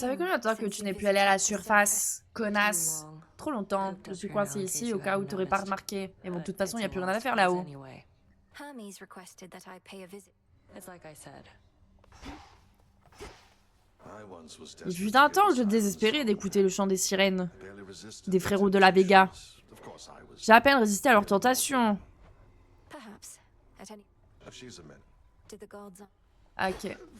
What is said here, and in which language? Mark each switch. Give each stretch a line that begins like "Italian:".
French: Ça fait combien de temps que tu n'es plus allé à la surface, connasse? Trop longtemps. Je suis coincée ici au cas où tu n'aurais pas remarqué. Et bon, de toute façon, il n'y a plus rien à faire là-haut.
English: Hermes requested that I pay a visit. It's like I said.
French: Il fut un temps où je désespérais d'écouter le chant des sirènes, des frérots de la Vega. J'ai à peine résisté à leur tentation.
English: Perhaps. At any... Did the gods Ok.